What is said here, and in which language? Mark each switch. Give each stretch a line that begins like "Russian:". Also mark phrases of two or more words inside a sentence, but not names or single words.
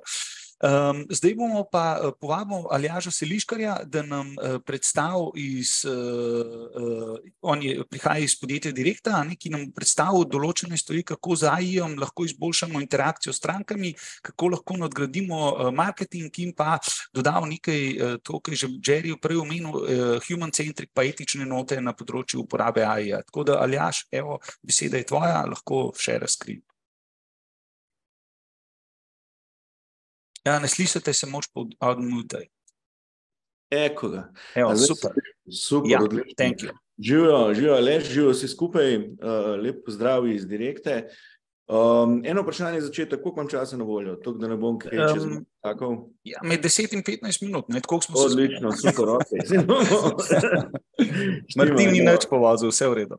Slovenian: Zdaj bomo pa povabili Aljaža Seliškarja, da nam predstavi on prihaja iz podjetja Direkta, ki nam predstavi določene stvari, kako z AI-jem lahko izboljšamo interakcijo s strankami, kako lahko nadgradimo marketing in pa dodal nekaj, to, kar je že Jerry prej omenil, human-centric pa etične note na področju uporabe AI-ja. Tako da, Aljaž, evo, beseda je tvoja, lahko
English: share screen.
Slovenian: Ja, ne slišite se moč pod odmutaj. Eko ga. Evo, super. Super, odlično.
English: Thank you.
Slovenian: Živijo, Aleš, živijo vsi skupaj, lep pozdrav iz Direkte. Eno vprašanje začetek, koliko imam časa na voljo, tako da ne bom kaj čez takov? Ja, med 10 in 15 minut, ne, tako smo se... Odlično, super, ok. Martin ni nič povozil, vse v redu.